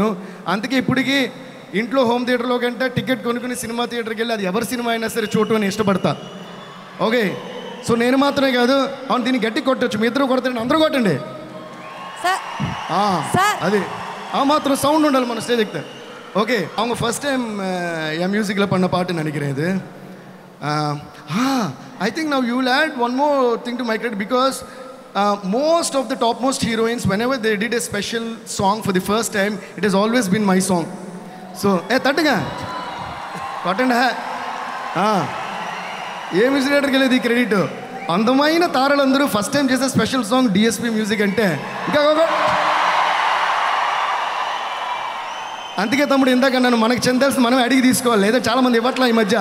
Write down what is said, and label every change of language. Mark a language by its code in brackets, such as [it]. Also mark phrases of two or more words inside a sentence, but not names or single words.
[te] అందుకే ఇప్పటికీ ఇంట్లో హోమ్ థియేటర్లో కంటే టికెట్ కొనుక్కుని సినిమా థియేటర్కి వెళ్ళి అది ఎవరి సినిమా అయినా సరే చూడటం నేను ఇష్టపడతా. [en] Okay, so [te] నేను మాత్రమే కాదు, అవును దీన్ని గట్టి కొట్టచ్చు, మీ ఇద్దరు కొడతారండి, అందరూ కొట్టండి. అది ఆ మాత్రం సౌండ్ ఉండాలి మన స్టేజ్ ఎక్కితే. ఓకే, [ta] அவங்க [en] first time [ta] என் மியூசிக்கில் பண்ண பாட்டு நினைக்கிறேன் இது. [en] I think now you will add one more thing to my credit because most of the topmost heroines, whenever they did a special song for the first time, it has always been my song. [te] So తట్టుగా కొట్టండి. ఏ మ్యూజిక్ డైరెక్టర్కి వెళ్ళేది ఈ క్రెడిట్? అందమైన తారలందరూ [en] first time [te] చేసే [en] special song DSP music [te] అంటే ఇంకా అందుకే తమ్ముడు ఇందాక నన్ను మనకు చెందాల్సి మనం అడిగి తీసుకోవాలి, లేదా చాలామంది ఇవ్వట్లా ఈ మధ్య.